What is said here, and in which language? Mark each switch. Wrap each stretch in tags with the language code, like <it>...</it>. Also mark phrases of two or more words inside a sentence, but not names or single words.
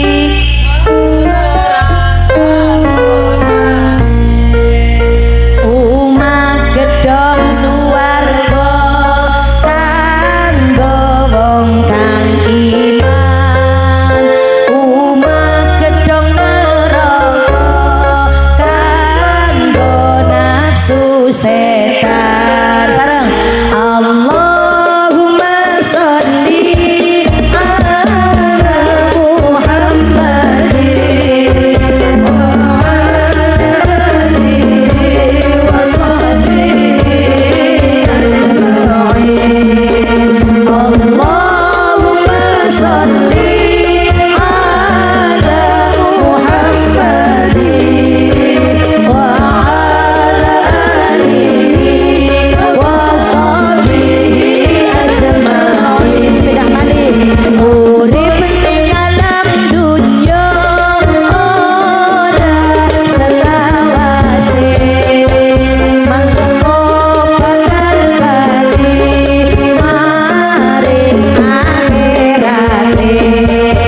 <jv>Umah gedhong suwarga kanggo wong kang iman, umah gedhong neraka kanggo nafsu setan.</jv> <ar>Sareng اللهم صل على محمد وآله وصحبه أجمعين. اللهم صل على محمد وآله وصحبه أجمعين.</ar> <jv>Sepeda malih urip ning alam dunya ora selawase, mangko bakal bali maring akhirate.</jv>